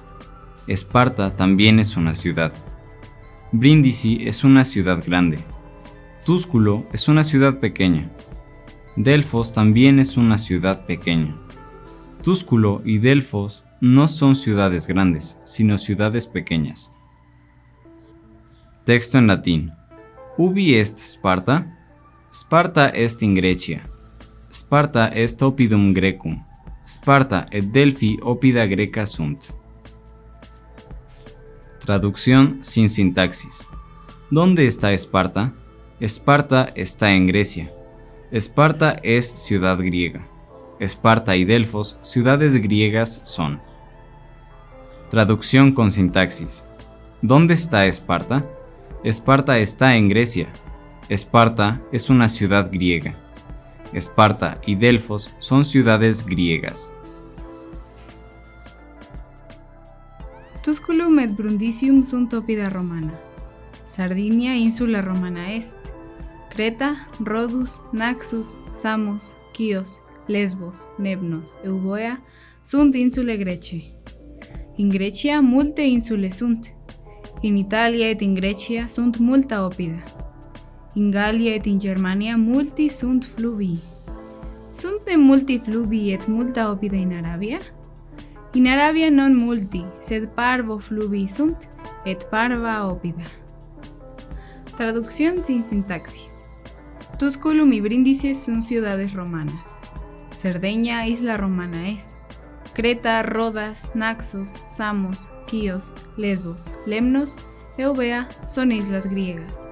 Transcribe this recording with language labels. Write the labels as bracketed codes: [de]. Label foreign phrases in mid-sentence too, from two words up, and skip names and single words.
[es] Esparta también es una ciudad. Brindisi es una ciudad grande. Túsculo es una ciudad pequeña. Delfos también es una ciudad pequeña. Túsculo y Delfos no son ciudades grandes, sino ciudades pequeñas. Texto en latín. [la] Ubi est Sparta? Sparta est in Grecia. Sparta est oppidum Grecum. Sparta et Delphi oppida Greca sunt. [es] Traducción sin sintaxis. ¿Dónde está Esparta? Esparta está en Grecia. Esparta es ciudad griega. Esparta y Delfos, ciudades griegas son. Traducción con sintaxis. ¿Dónde está Esparta? Esparta está en Grecia. Esparta es una ciudad griega. Esparta y Delfos son ciudades griegas. [la] Tusculum et Brundisium sunt oppida Romana. Sardinia insula Romana est. Creta, Rhodus, Naxos, Samos, Chios, Lesbos, Nebnos, Euboea sunt insulae Grece. In Grecia multe insulae sunt. In Italia et in Grecia sunt multa oppida. In Gallia et in Germania multi sunt fluvii. Sunt de multi fluvii et multa oppida in Arabia? In Arabia non multi, sed parvo fluvii sunt, et parva oppida. [es] Traducción sin sintaxis. Tusculum y Brindisi son ciudades romanas. Cerdeña, isla romana es. Creta, Rodas, Naxos, Samos, Chios, Lesbos, Lemnos, Eubea son islas griegas.